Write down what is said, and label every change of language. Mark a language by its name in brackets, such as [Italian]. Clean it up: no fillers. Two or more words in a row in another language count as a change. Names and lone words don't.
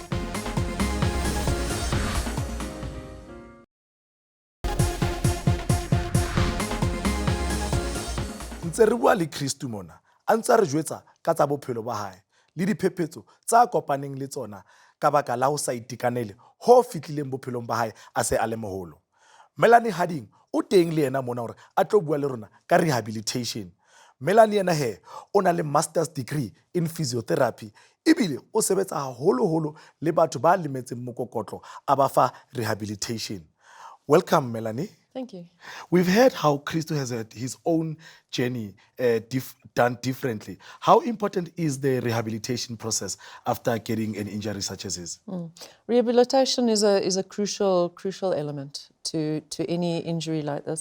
[Southern Sotho] Ntse re bua le Christo mona a ntse re jwetsa ka tsa bophelo ba hae le diphephetso tsa kopaneng le tsona ka baka la ho sa itekanele ho fitlileng bophelong ba hae a se a le moholo. Melanie Harding o teng le yena mona hore a tlo bua le rona ka rehabilitation. Melanie yena he o na le [English] master's degree in physiotherapy [Southern Sotho] ebile o sebetsa haholo le batho ba lemetseng mokokotlo a ba fa rehabilitation. [English] Welcome, Melanie. Thank you. We've heard how Christo has had his own journey done differently. How important is the rehabilitation process after getting an injury such as this? Rehabilitation is a crucial element to any injury like this.